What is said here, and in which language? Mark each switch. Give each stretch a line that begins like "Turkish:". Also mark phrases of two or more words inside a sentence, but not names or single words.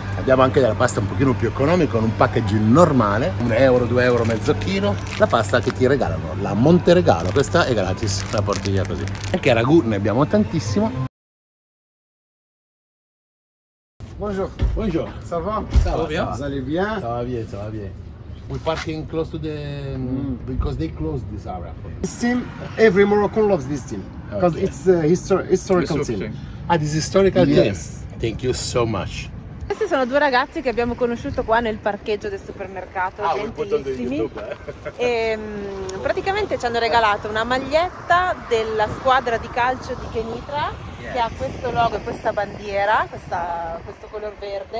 Italian: Abbiamo anche della pasta un pochino più economica con un packaging normale, 1 euro, 2 euro mezzo chilo. La pasta che ti regalano, la Monteregalo, questa è gratis, la porti via così. Anche ragù ne abbiamo tantissimo.
French: Bonjour.
Italian: Buongiorno.
French: Ça va? Ça va bien? Vous allez bien? Ça va bien, ça va bien.
English: We're parking close to the because they closed this area. This team, every Moroccan loves this team because Okay. it's a historical team. Ah, this is historical Yes. team. Thank you so much.
Italian: Questi sono due ragazzi che abbiamo conosciuto qua nel parcheggio del supermercato, gentilissimi. E praticamente ci hanno regalato una maglietta della squadra di calcio di Kenitra che ha questo logo e questa bandiera, questo color verde.